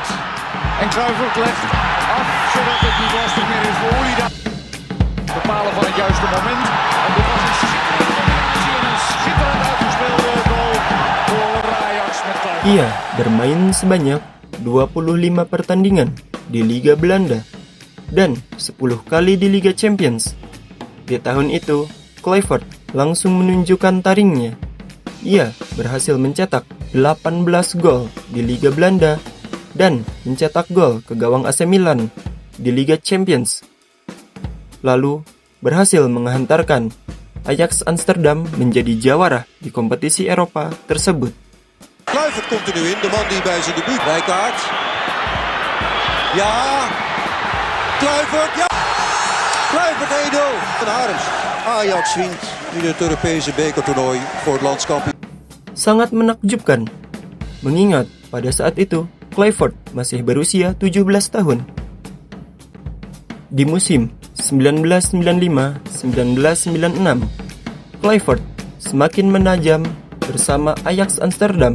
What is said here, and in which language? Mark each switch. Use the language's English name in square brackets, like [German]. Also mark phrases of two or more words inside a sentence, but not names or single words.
[Dutch] En Kluivert legt af, zodat het niet lastig meer is voor Oelida. Bepalen van het juiste moment. En dit was een schitterende combinatie en een schitterend uitgespeelde goal voor Ajax met Kluivert. [Indonesian] Ia bermain sebanyak 25 pertandingan di Liga Belanda dan 10 kali di Liga Champions. Di tahun itu, Kluivert langsung menunjukkan taringnya. Ia berhasil mencetak 18 gol di Liga Belanda dan mencetak gol ke gawang AC Milan di Liga Champions. Lalu berhasil menghantarkan Ajax Amsterdam menjadi jawara di kompetisi Eropa tersebut. [Dutch] Kluivert komt er nu in, de man die bij zijn debuut Rijkaard. Ja, Kluivert, ja! Kluivert 1-0 van Harms. Ajax wint in het Europese bekertoernooi voor het landskampioen. [Indonesian] Sangat menakjubkan, mengingat pada saat itu Kluivert masih berusia 17 tahun. Di musim 1995-1996, Kluivert semakin menajam bersama Ajax Amsterdam.